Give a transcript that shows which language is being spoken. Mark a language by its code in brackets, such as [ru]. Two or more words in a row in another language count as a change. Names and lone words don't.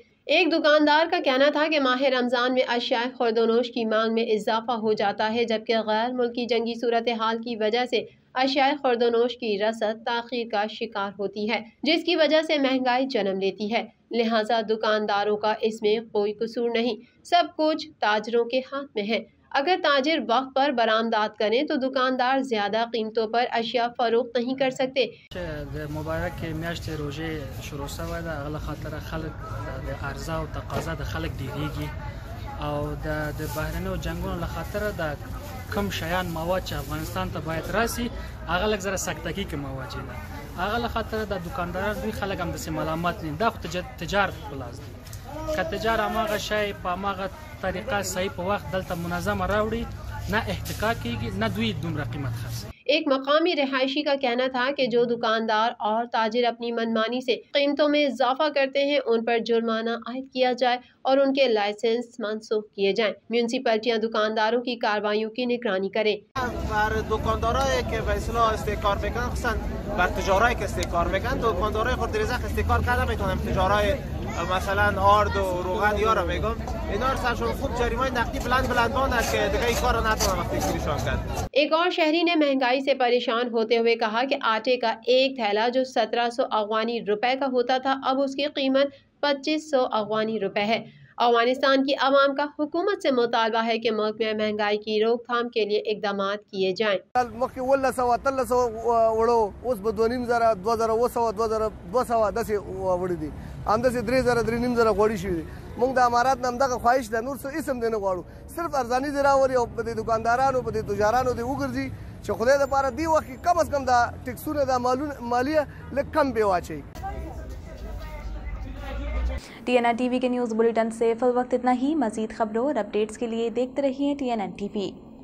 [ur] ایک دکاندار کا کہنا تھا کہ ماہ رمضان میں اشیائے خوردونوش کی مانگ میں اضافہ ہو جاتا ہے، جبکہ غیر ملکی جنگی صورت حال کی وجہ سے اشیائے خوردونوش کی رسد تاخیر کا شکار ہوتی ہے، جس کی وجہ سے مہنگائی جنم لیتی ہے. لہٰذا دکانداروں کا اس میں کوئی قصور نہیں، سب کچھ تاجروں کے ہاتھ میں ہے. اگر تاجر وقت پر برآمدات کریں تو دکاندار زیادہ قیمتوں پر اشیا فروخت نہیں کر سکتے. [ps] मुबारक میاشت روزه شروع شوه ده هغه خاطر خلک د عرضه او تقاضا د خلک ډیریږي او د بهرنیو جنگونو له خاطر د کم شیان مواد چې افغانستان ته باید راسي هغه لږ زره سکتګي کې مواد دي، هغه له خاطر د دکانداران دوی خلک هم د ملامت نه دا خو تجارت خلاص دي که تجار هغه شی په هغه طریقه صحیح په وخت دلته منظمه راوړي ना احتکار کیږي ना دوی دومره قیمت خرڅ। [ur] ایک مقامی رہائشی کا کہنا تھا کہ جو دکاندار اور تاجر اپنی منمانی سے قیمتوں میں اضافہ کرتے ہیں ان پر جرمانہ عائد کیا جائے اور ان کے لائسنس منسوخ کیے جائیں. میونسپلٹیاں دکانداروں کی کارروائیوں کی نگرانی کریں. دکانداروں کے فیصلہ [fa] استحکار میکنن، خصوصا بر تجارایی که استحکار میکنن، دکاندارای خود درزخ استحکار کرده میتونن تجارای مثلا آرد و روغن یارو میگم اینا رو سرشون خوب جریمه نقدی بلند باندن که دیگه این کارو نتونن وقتی کلیشان کرد۔ [ur] ایک اور شہری نے مہنگائی سے پریشان ہوتے ہوئے کہا کہ آٹے کا ایک تھیلا جو 1700 افغانی روپے کا ہوتا تھا اب اس کی قیمت 2500 افغانی روپے ہے. افغانستان کی عوام کا حکومت سے مطالبہ ہے کہ ملک میں مہنگائی کی روک تھام کے لیے اقدام کیے جائیں. [ps] موږ د امارات نام دغه خواهش د نور څه اسم دی نه غواړو، صرف ارزاني دی راوړي او په دې دکاندارانو په دې تجارانو دی وګرځي چې خدای دپاره دې وخت کې کم از کم دا ټکسونه دا مالیه لږ کم بې واچوي۔ [ur] TNN TV के [en] news bulletin [ur] سے فی الوقت اتنا ہی۔ مزید خبروں اور اپڈیٹس کے لیے دیکھتے رہیے TNN TV.